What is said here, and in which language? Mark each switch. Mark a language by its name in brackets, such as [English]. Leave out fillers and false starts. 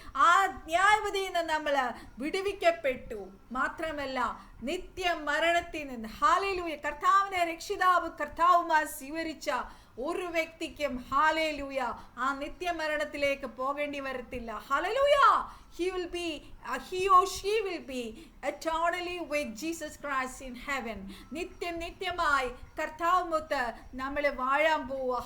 [Malayalam] ആ ന്യായവിധിയിൽ നിന്ന് നമ്മൾ വിടുവിക്കപ്പെട്ടു. മാത്രമല്ല നിത്യ മരണത്തിൽ നിന്ന് ഹല്ലേലൂയ കർത്താവിനെ രക്ഷിതാവ് കർത്താവുമായി സ്വീകരിച്ച ഒരു വ്യക്തിക്കും ഹല്ലേലൂയ ആ നിത്യമരണത്തിലേക്ക് പോകേണ്ടി വരത്തില്ല. Hallelujah. [English] He or she will be eternally with Jesus Christ in heaven. [Malayalam] നിത്യമായി കർത്താവുമൊത്ത് നമ്മൾ വാഴാൻ പോവുക.